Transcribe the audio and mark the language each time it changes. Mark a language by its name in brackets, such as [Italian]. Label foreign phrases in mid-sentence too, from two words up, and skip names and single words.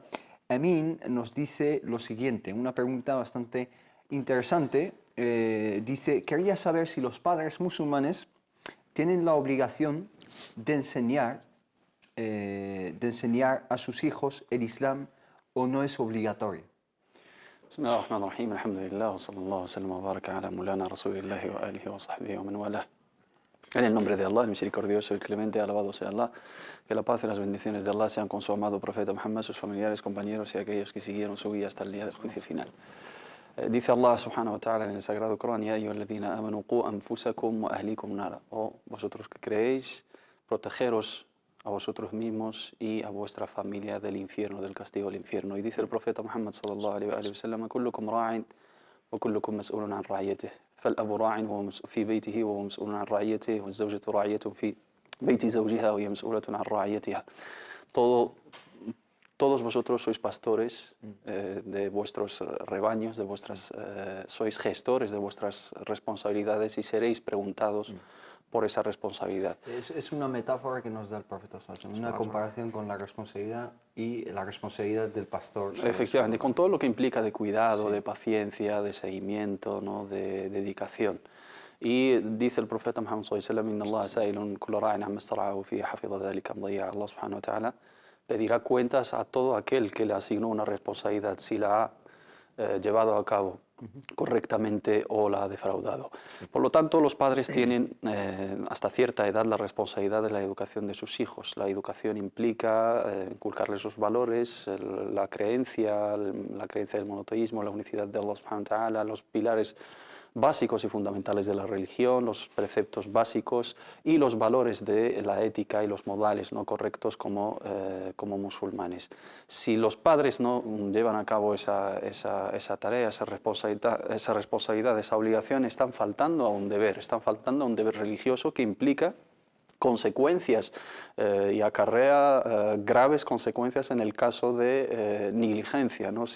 [Spanish] Amin nos dice lo siguiente, una pregunta bastante interesante. Dice, quería saber si los padres musulmanes tienen la obligación de enseñar a sus hijos el Islam o no es obligatorio. [Arabic] بسم الله الرحمن الرحيم الحمد لله وصلى الله وسلم وبارك على مولانا رسول الله وآله وصحبه ومن والاه. [Spanish] En el nombre de Allah, el misericordioso, el clemente, alabado sea Allah, que la paz y las bendiciones de Allah sean con su amado profeta Muhammad, sus familiares, compañeros y aquellos que siguieron su guía hasta el día del juicio final. Dice Allah [Arabic] سبحانه وتعالى [Spanish] en el Sagrado Corán, [Arabic] يا أيها الذين آمنوا قوا أنفسكم وأهليكم نارا. [Spanish] O vosotros que creéis, protegeros a vosotros mismos y a vuestra familia del infierno, del castigo del infierno. Y dice el profeta Muhammad [Arabic] صلى الله عليه وسلم كلكم راع وكلكم مسؤول عن رعيته. فالأب راع في بيته وهو مسؤول عن رعيته والزوجة راعية في بيت زوجها وهي مسؤولة عن رعيتها. [Spanish] Todos vosotros sois pastores de vuestros rebaños, sois gestores de vuestras responsabilidades y seréis preguntados por esa responsabilidad. Es una metáfora que nos da el profeta Sallallahu, una comparación con la responsabilidad y la responsabilidad del pastor. Efectivamente, con todo lo que implica de cuidado, de paciencia, de seguimiento, ¿no? De dedicación. Y dice el profeta Muhammad [Arabic] صلى الله عليه وسلم إن الله سائل كل راع عما استرعاه فيه حفظ ذلك مضيع. [Spanish] Allah [Arabic] سبحانه وتعالى [Spanish] pedirá cuentas a todo aquel que le asignó una responsabilidad, si la ha llevado a cabo correctamente o la ha defraudado. Por lo tanto, los padres tienen hasta cierta edad la responsabilidad de la educación de sus hijos. La educación implica inculcarles los valores, la creencia del monoteísmo, la unicidad de Allah [Arabic] سبحانه وتعالى, [Spanish] los pilares básicos y fundamentales de la religión, los preceptos básicos y los valores de la ética y los modales no correctos como musulmanes. Si los padres no llevan a cabo esa tarea, esa responsabilidad, esa obligación, están faltando a un deber religioso que implica consecuencias y acarrea graves consecuencias en el caso de negligencia, ¿no?